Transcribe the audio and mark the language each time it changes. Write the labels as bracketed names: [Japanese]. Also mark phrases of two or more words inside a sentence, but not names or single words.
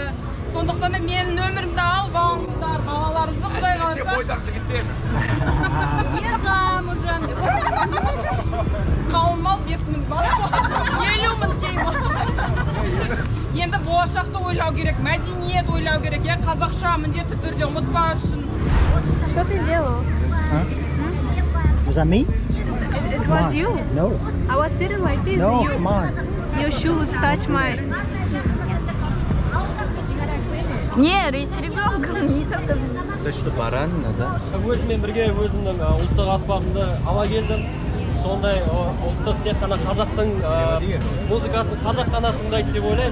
[Kazakh] Сондықтан да менің нөмірімді алып алыңыздар, балаларыңызды Құдай қаласа. Бойдақ жігіттер. [Russian] Не замужем. [Kazakh] Қалмал 5000 бала. 50 000 кейбір. Енді болашақты ойлау керек, мәдениет ойлау керек, қазақша міндетті түрде ұмытпау үшін. [Russian] Что ты сделал? [English] Was that me? It Come was on. you. No. I was sitting like this. No, and come on. your shoes touch my. [Russian] Не, с ребенком не так. Это что, баранина, да? [Kazakh] Өзіммен бірге өзімнің ұлттық аспабымды ала келдім. Сондай ұлттық тек қана қазақтың музыкасын қазақ қана тыңдайды деп ойлаймын.